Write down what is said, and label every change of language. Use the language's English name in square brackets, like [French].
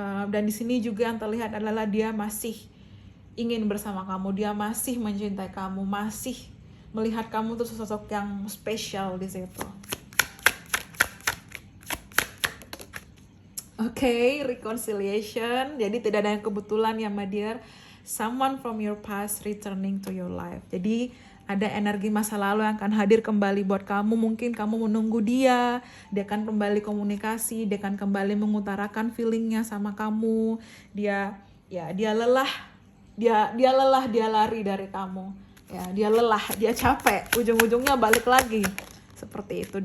[Indonesian] Dan di sini juga yang terlihat adalah dia masih ingin bersama kamu, dia masih mencintai kamu, masih melihat kamu tuh sosok yang spesial di situ. Oke, reconciliation. Jadi tidak ada yang kebetulan, ya, [English] my dear. Someone from your past returning to your life. [Indonesian] Jadi ada energi masa lalu yang akan hadir kembali buat kamu. Mungkin kamu menunggu dia akan kembali komunikasi, dia akan kembali mengutarakan feelingnya sama kamu. Dia lelah, dia lelah, dia lari dari kamu. Ya, dia lelah, dia capek, ujung-ujungnya balik lagi. Seperti itu.